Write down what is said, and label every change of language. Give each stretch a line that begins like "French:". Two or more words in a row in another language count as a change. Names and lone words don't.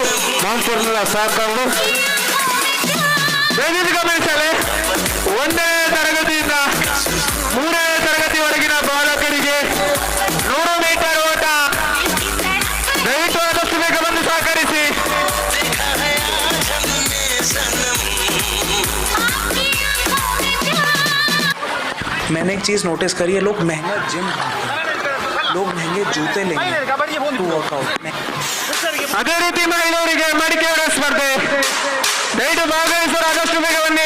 Kannada: ಮಾನ್ಪುರ್ನ ಸಹಕಾರ ದಯವಿಟ್ಟು ಗಮನಿಸಲೇ. 1ನೇ ತರಗತಿಯಿಂದ 3ನೇ ತರಗತಿವರೆಗಿನ ಬಾಲಕರಿಗೆ 100 ಮೀಟರ್ ಓಟ ದಯವಿಟ್ಟು ಆದಷ್ಟು ಬೇಗ ಬಂದು ಸಹಕರಿಸಿ.
Hindi: मैंने एक चीज नोटिस करी है, लोग महंगा जिम, लोग महंगे जूते लेंगे
English: to workout
Hindi: में.
Kannada: ಅದೇ ರೀತಿ ಮಹಿಳೆಯರಿಗೆ ಮಡಿಕೆಯವರ ಸ್ಪರ್ಧೆ ದಯವಿಟ್ಟು ಭಾಗವಹಿಸಲು ಆದಷ್ಟು ಬೇಗ ಬನ್ನಿ.